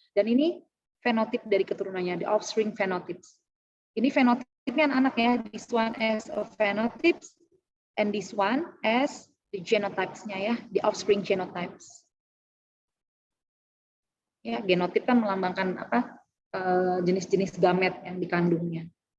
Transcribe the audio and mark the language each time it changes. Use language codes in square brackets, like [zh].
[id] Dan ini fenotip dari keturunannya, [en] the offspring phenotypes. [id] Ini fenotipnya anak-anak ya, [en] this one as a phenotypes, and this one as the genotypes-nya ya, the offspring genotypes. [id] Ya, genotip kan melambangkan apa? Jenis-jenis gamet yang dikandungnya.